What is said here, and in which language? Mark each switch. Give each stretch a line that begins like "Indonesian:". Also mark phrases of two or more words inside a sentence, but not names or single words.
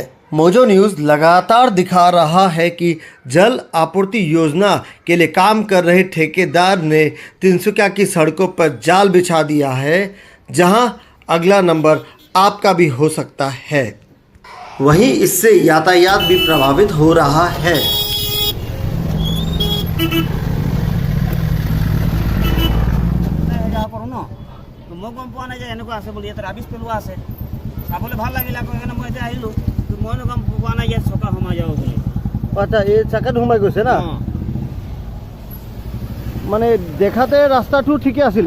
Hindi: मोजो न्यूज़ लगातार दिखा रहा है कि जल आपूर्ति योजना के लिए काम कर रहे ठेकेदार ने तिनसुकिया की सड़कों पर जाल बिछा दिया है, जहां अगला नंबर आपका भी हो सकता है। वहीं इससे यातायात भी प्रभावित हो रहा है।
Assamese: মই গম পোৱা নাই যে এনেকুৱা আছে বুলি। ইয়াত ৰাবিছ পেলোৱা আছে, চাবলৈ ভাল লাগিল। আকৌ সেইকাৰণে মই এতিয়া আহিলোঁ। মইনো গম পোৱা নাই ইয়াত চকা সোমাই যাব বুলি। আচ্ছা, এই চাকাত সোমাই গৈছে না? মানে দেখাতে ৰাস্তাটো ঠিকে আছিলে,